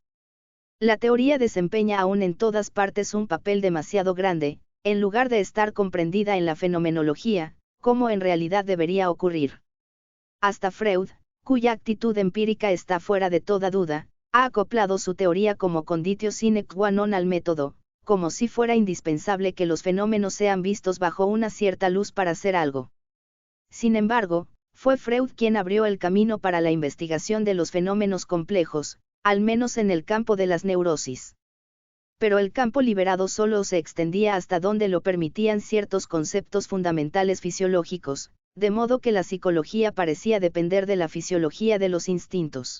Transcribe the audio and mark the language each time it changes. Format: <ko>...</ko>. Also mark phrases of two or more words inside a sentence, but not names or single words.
<es>La teoría desempeña aún en todas partes un papel demasiado grande, en lugar de estar comprendida en la fenomenología, como en realidad debería ocurrir. Hasta Freud, cuya actitud empírica está fuera de toda duda, ha acoplado su teoría como</es> <la>conditio sine qua non</la> <es>al método, como si fuera indispensable que los fenómenos sean vistos bajo una cierta luz para ser algo. Sin embargo, fue Freud quien abrió el camino para la investigación de los fenómenos complejos, al menos en el campo de las neurosis. Pero el campo liberado solo se extendía hasta donde lo permitían ciertos conceptos fundamentales fisiológicos, de modo que la psicología parecía depender de la fisiología de los instintos.</es>